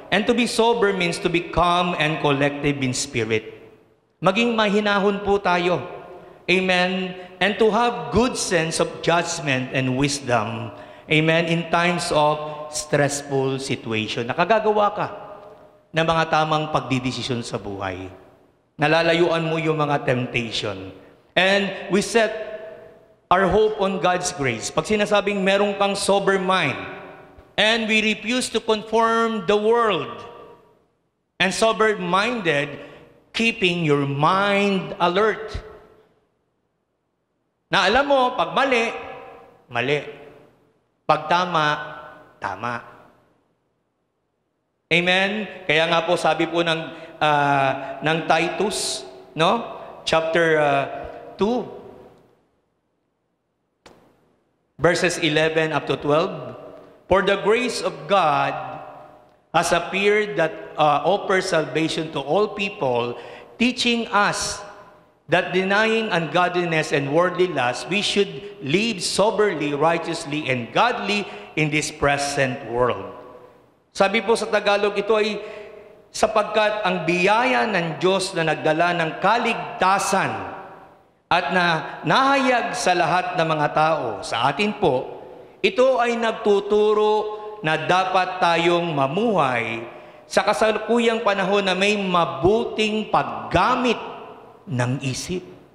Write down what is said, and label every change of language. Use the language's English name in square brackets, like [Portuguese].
[English] And to be sober means to be calm and collective in spirit. [Filipino] Maging mahinahon po tayo. [English] Amen? And to have good sense of judgment and wisdom. Amen? In times of stressful situation. [Filipino] Nakagagawa ka ng mga tamang pagdidesisyon sa buhay. Nalalayuan mo yung mga temptation. [English] And we set our hope on God's grace. [Filipino] Pag sinasabing meron kang [English] sober mind, and we refuse to conform the world, and sober-minded, keeping your mind alert. [Filipino] Na alam mo, pag mali, mali. Pag tama, tama. Amen? Kaya nga po sabi po ng Titus, no? [English] Chapter 2, verses 11 up to 12. For the grace of God has appeared that offers salvation to all people, teaching us that denying ungodliness and worldly lust, we should live soberly, righteously, and godly in this present world. [Filipino] Sabi po sa Tagalog, ito ay sapagkat ang biyaya ng Diyos na nagdala ng kaligtasan at na nahayag sa lahat ng mga tao, sa atin po, ito ay nagtuturo na dapat tayong mamuhay sa kasalukuyang panahon na may mabuting paggamit ng isip.